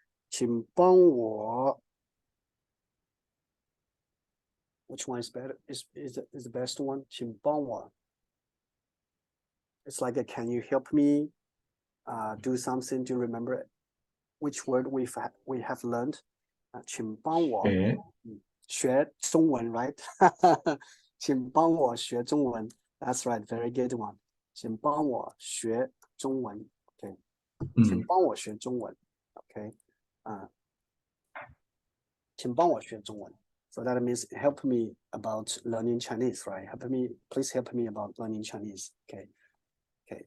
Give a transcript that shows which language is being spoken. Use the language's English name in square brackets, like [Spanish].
[Chinese] 请帮我. [English] Which one is better? Is the best one? [Chinese] 请帮我. [English] It's like can you help me do something? Do you remember which word we have learned? [Chinese] 请帮我学中文, right? 请帮我学中文. [English] That's right, very good one. [Chinese] 请帮我学中文.Okay. 请帮我学中文.Okay. 请帮我学中文. [English] So that means help me about learning Chinese, right? Please help me about learning Chinese. Okay. Okay.